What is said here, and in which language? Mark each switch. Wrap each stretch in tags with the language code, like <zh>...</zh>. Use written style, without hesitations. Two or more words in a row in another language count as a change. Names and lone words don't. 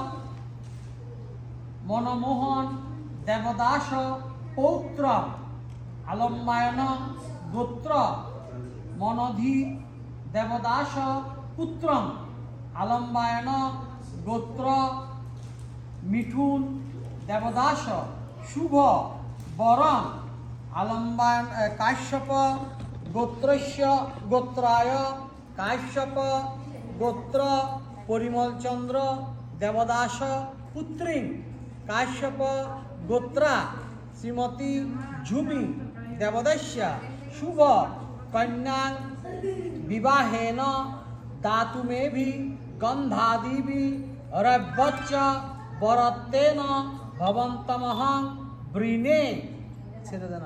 <sa>মনমোহন দেবদাস পৌত্র আলম্বায়ন গোত্র মনধি দেবদাস পুত্র আলম্বায়ন গোত্র মিঠুন দেবদাস শুভ বরণ আলম্বায়ন কাশ্যপ গোত্রস্য গোত্রায় কাশ্যপ গোত্র পরিমলচন্দ্র দেবদাস পুত্রী কাশ্যপ গোত্রা শ্রীমতী ঝুমি দেবদস্যা শুভ কন্যা বিবাহেন দাতুমেভি গন্ধাদিভি রব্যচ্চ বরত্তেন ভবন্তমহং বৃণে</sa> <bn>ছেড়ে দেন</bn>